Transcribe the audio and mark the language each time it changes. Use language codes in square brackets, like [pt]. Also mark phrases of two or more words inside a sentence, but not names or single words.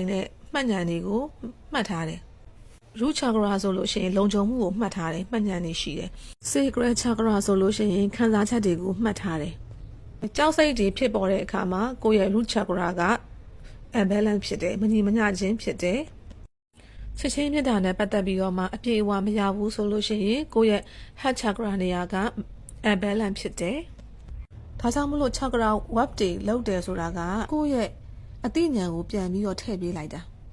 [my] တဲ့မှတ်ဉာဏ်တွေကိုမှတ်ထားတယ်။ [en] root chakra [my] ဆိုလို့ရှိရင်လုံခြုံမှုကိုမှတ်ထားတယ်မှတ်ဉာဏ်တွေရှိတယ်။ [en] sacral chakra [my] ဆိုလို့ရှိရင်ခံစားချက်တွေကိုမှတ်ထားတယ်။ကြောက်စိတ်တွေဖြစ်ပေါ်တဲ့အခါမှာကိုယ့်ရဲ့ [en] root chakra [my] က imbalance ဖြစ်တယ်မညီမမျှခြင်းဖြစ်တယ်။ချက်ချင်းမြတ်တာနဲ့ပတ်သက်ပြီးတော့မှအပြည့်အဝမရဘူးဆိုလို့ရှိရင်ကိုယ့်ရဲ့ [en] heart chakra [my] နေရာက imbalance ဖြစ်တယ်။ဒါကြောင့်မလို့ [en] chakra work [my] တွေလုပ်တယ်ဆိုတာကကိုယ့်ရဲ့အသိဉာဏ်ကိုပြန်ပြီးတော့ထည့်ပေးလိုက်တာ။